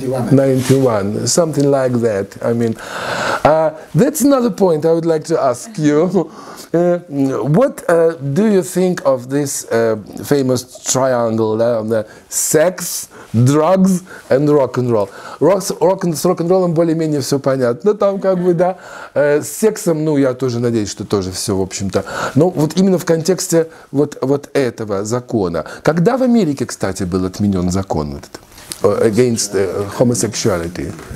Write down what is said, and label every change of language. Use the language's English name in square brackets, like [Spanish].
[English] 91, something like that. I mean, that's another point I would like to ask you. What do you think of this famous triangle, sex, drugs and rock-н-ролл? [Russian] С рок-н-роллом более-менее все понятно, там как бы, да. С сексом, ну, я тоже надеюсь, что тоже все, в общем-то. Но вот именно в контексте вот этого закона. Когда в Америке, кстати, был отменен закон этот? [English] Against homosexuality.